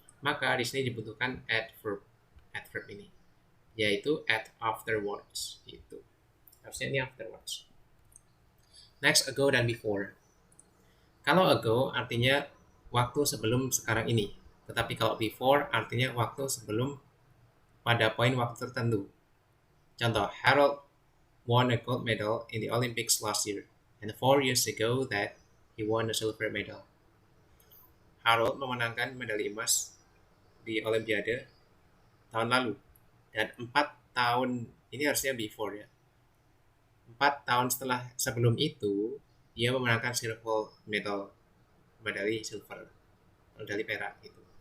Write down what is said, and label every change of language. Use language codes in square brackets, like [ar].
[id] Maka di sini dibutuhkan adverb ini, yaitu afterwards itu. Harusnya ini afterwards. Next, ago dan before. Kalau ago artinya waktu sebelum sekarang ini, tetapi kalau before artinya waktu sebelum pada poin waktu tertentu. Contoh, [en] Harold won a gold medal in the Olympics last year, and 4 years ago that he won a silver medal. [id] Harold memenangkan medali emas di Olimpiade tahun lalu, dan 4 tahun ini harusnya before ya. 4 tahun sebelum itu dia memenangkan silver medal, medali silver, medali perak gitu.